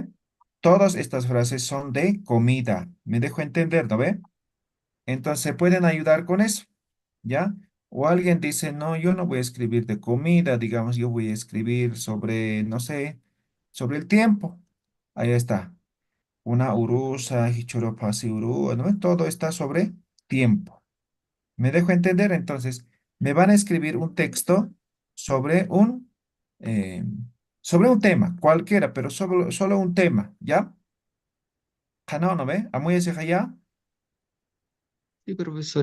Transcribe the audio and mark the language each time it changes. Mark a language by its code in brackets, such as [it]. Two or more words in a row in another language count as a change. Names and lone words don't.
[es] Todas estas frases son de comida. ¿Me dejo entender, no ve? Entonces, se pueden ayudar con eso, ¿ya? O alguien dice, no, yo no voy a escribir de comida, digamos, yo voy a escribir sobre, no sé, sobre el tiempo. Ahí está. [ay] Una urusa, hichoropasi uru, [es] ¿no? Todo está sobre tiempo. ¿Me dejo entender? Entonces, me van a escribir un texto sobre eh, sobre un tema, cualquiera, pero solo un tema, ¿ya? Hanao, ¿no ve? Amuy ese ya. Sí, profesor.